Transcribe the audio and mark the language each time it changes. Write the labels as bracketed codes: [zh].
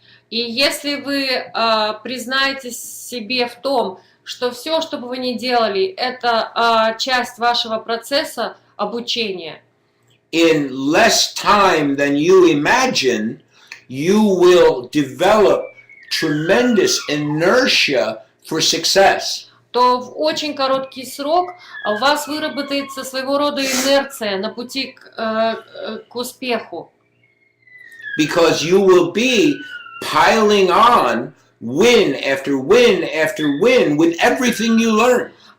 [ru] И если вы признаетесь себе в том, что все, что бы вы ни делали, это часть вашего процесса обучения, [en] in less time than you imagine, you will develop tremendous inertia for success. [ru] то в очень короткий срок у вас выработается своего рода инерция на пути к успеху. [en] Because you will be piling on win after win after win with everything you learn.